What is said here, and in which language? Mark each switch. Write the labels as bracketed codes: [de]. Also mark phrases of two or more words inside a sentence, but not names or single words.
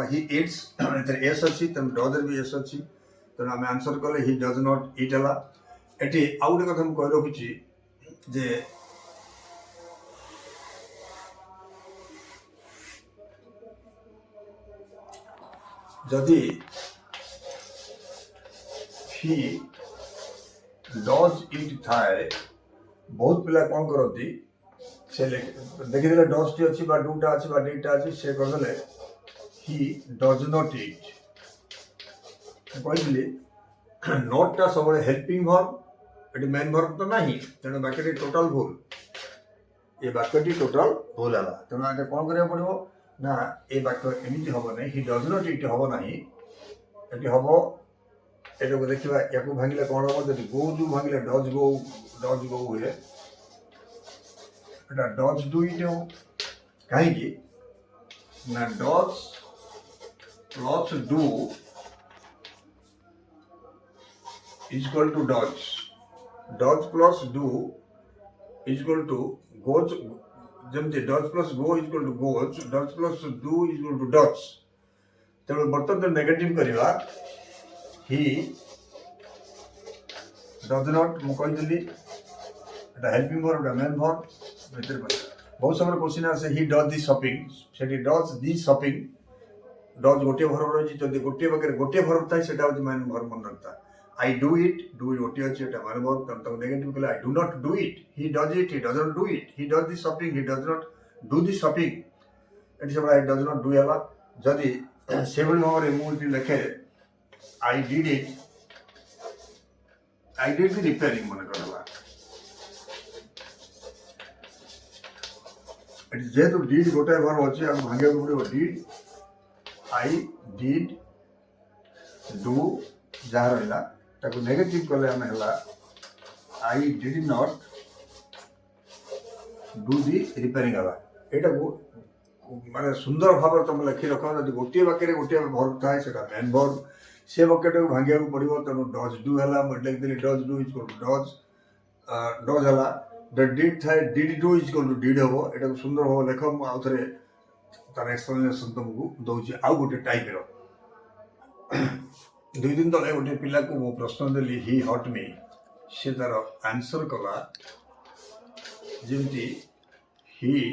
[en] He eats, [or] ଏଥିରେ ଏସ୍ ଅଛି, ତେଣୁ ଡଜ୍ରେ ବି ଏସ୍ ଅଛି, ତେଣୁ ଆମେ ଆନ୍ସର କଲେ [en] he does not eat [or] ହେଲା। ଏଠି ଆଉ ଗୋଟେ କଥା ମୁଁ କହି ରଖୁଛି ଯେ ଯଦି [en] he does it [or] ଥାଏ ବହୁତ ପିଲା କ'ଣ କରନ୍ତି ସେ ଦେଖିଦେଲେ ଡଜଟି ଅଛି ବା ଡୁଟା ଅଛି ବା ଡିଟା ଅଛି ସେ କରିଦେଲେ [en] he does not eat [or] କହିଥିଲି ନଟ୍ଟା ସବୁବେଳେ [en] helping verb [or] ଏଠି [en] main verb [or] ତ ନାହିଁ ତେଣୁ ବାକ୍ୟଟି ଟୋଟାଲ ଭୁଲ ଏ ବାକ୍ୟଟି ଟୋଟାଲ ଭୁଲ ହେଲା ତେଣୁ ଏଇଟା କ'ଣ କରିବାକୁ ପଡ଼ିବ ନା ଏ ବାକ୍ୟ ଏମିତି ହେବ ନାହିଁ [en] he does not eat [or] ହେବ ନାହିଁ ଏଠି ହେବ ଏଟାକୁ ଦେଖିବା ୟାକୁ ଭାଙ୍ଗିଲେ କ'ଣ ହେବ ଯଦି ଗୋ ଯେଉଁ ଭାଙ୍ଗିଲେ [en] does go [or] ହୁଏ ଏଟା [en] does do it [or] ହେବ କାହିଁକି ନା [en] does plus do is equal to does. Does plus do is equal to goes. ଯେମିତି does plus go is equal to goes. Does plus do is equal to does. [or] ତେଣୁ ବର୍ତ୍ତମାନ ନେଗେଟିଭ କରିବା [en] he does not [or] ମୁଁ କହିଥିଲି ଏଟା [en] helping verb [or] ଏଟା [en] main verb [or] ଭିତରେ ବହୁତ ସମୟରେ କ୍ୱେଶ୍ଚିନ୍ ଆସେ [en] he does the [or] shopping ସେଠି [en] does the shopping does [or] ଗୋଟିଏ ଭର୍ବ ରହିଛି ଯଦି ଗୋଟିଏ ପାଖରେ ଗୋଟିଏ ଭର୍ବ ଥାଏ ସେଟା ହେଉଛି [en] main verb [or] ମନେ ରଖିଥା [en] I do it [or] ଗୋଟିଏ ଅଛି ଏଟା [en] main verb [or] ତେଣୁ ତାକୁ ନେଗେଟିଭ କଲେ [en] I do not do it he does it he doesn't do it he does the shopping he does not do the shopping [or] ଏଠି ସବୁବେଳେ [en] I does not do [or] ହେଲା ଯଦି ସେଭଳି ଭାବରେ ମୁଁ ଏଠି ଲେଖେ [en] I did the repairing [or] ମନେ କରଲା ଏଠି ଯେହେତୁ did ଗୋଟାଏ ଭର୍ବ ଅଛି ଆମକୁ ଭାଙ୍ଗିବାକୁ ପଡ଼ିବ [en] did I did do [or] ଯାହା ରହିଲା ତାକୁ ନେଗେଟିଭ କଲେ ଆମେ ହେଲା [en] I did not do the repairing [or] ହେଲା ଏଇଟାକୁ ମାନେ ସୁନ୍ଦର ଭାବରେ ତୁମେ ଲେଖି ରଖ ଯଦି ଗୋଟିଏ ବାକ୍ୟରେ ଗୋଟିଏ ଭର୍ବ ଥାଏ ସେଟା ମେନ୍ ଭର୍ବ ସେ ବାକ୍ୟଟାକୁ ଭାଙ୍ଗିବାକୁ ପଡ଼ିବ ତେଣୁ [en] does do [or] ହେଲା ମୁଁ ଲେଖିଦେଲି [en] does do is equal to does [or] ହେଲା ଡିଡ୍ ଥାଏ [en] did do is equal to did [or] ହେବ ଏଟାକୁ ସୁନ୍ଦର ଭାବରେ ଲେଖ ମୁଁ ଆଉ ଥରେ ତାର ଏକ୍ସପ୍ଲାନେସନ୍ ତୁମକୁ ଦେଉଛି ଆଉ ଗୋଟେ ଟାଇପ୍ର 2 ଦିନ ତଳେ ଗୋଟେ ପିଲାକୁ ମୁଁ ପ୍ରଶ୍ନ ଦେଲି [en] he hit me [or] ସେ ତାର ଆନ୍ସର କଲା ଯେମିତି ହି